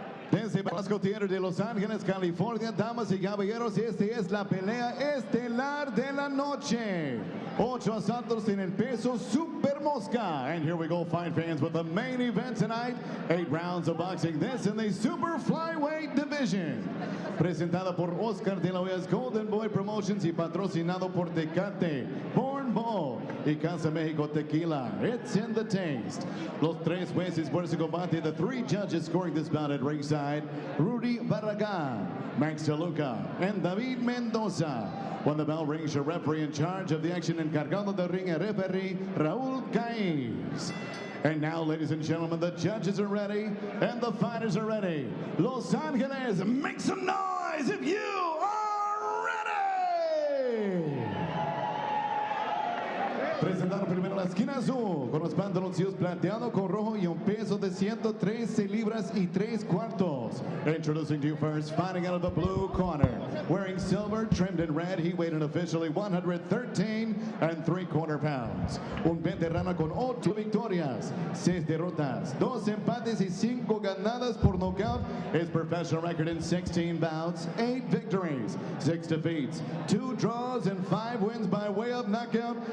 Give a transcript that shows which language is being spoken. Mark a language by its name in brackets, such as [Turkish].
[Spanish] Desde Belasco Theater de Los Ángeles, California, damas y caballeros, este es la pelea estelar de la noche. 8 asaltos en el peso super Mosca. [English] And here we go, fight fans, with the main event tonight. 8 rounds of boxing. This in the super flyweight division. [Spanish] Presentada por Oscar de la Hoya's Golden Boy Promotions y patrocinado por Tecate, Born Ball y Casa Mexico Tequila. [English] It's in the taste. [Spanish] Los tres jueces por ese combate. [English] The 3 judges scoring this bout at ringside: Rudy Barragán, Max DeLuca, and David Mendoza. When the bell rings, your referee in charge of the action, [Spanish] encargado del ring, [English] referee Raúl Caiz. And now, ladies and gentlemen, the judges are ready and the fighters are ready. Los Angeles, make some noise if you are ready! [Spanish] Presentando primero la esquina azul, con los pantaloncillos plateado con rojo y un peso de 113 libras y 3 cuartos. [English] Introducing to you first, fighting out of the blue corner, wearing silver trimmed in red, he weighed in officially 113 3/4 pounds. [Spanish] Un veterano con 8 victorias, 6 derrotas, 2 empates y 5 ganadas por nocaut. [English] His professional record in 16 bouts, 8 victories, 6 defeats, 2 draws, and 5 wins by way of knockout.